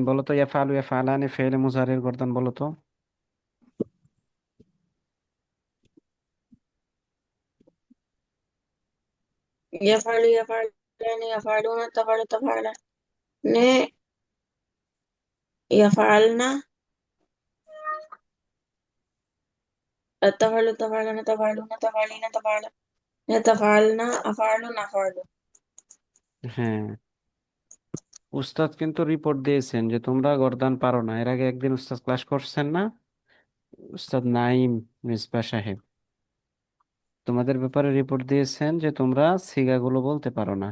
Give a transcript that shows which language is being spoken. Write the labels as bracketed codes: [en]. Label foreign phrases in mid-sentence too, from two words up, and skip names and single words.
[bn] বলো তো, [ar] يفعل يفعلان [bn] ফেলে মুজারের গর্দান বলো তো। [ar] يفعل يفعلان يفعلون تفعل تفعلان يفعلن تفعل تفعلان تفعلون تفعلين تفعلا تفعلن أفعل نفعل. [bn] হ্যাঁ, উস্তাদ কিন্তু রিপোর্ট দিয়েছেন যে তোমরা গর্দান পারো না। এর আগে একদিন উস্তাদ ক্লাস করছেন না, উস্তাদ নাইম মিসবাহ সাহেব তোমাদের ব্যাপারে রিপোর্ট দিয়েছেন যে তোমরা সিগাগুলো বলতে পারো না।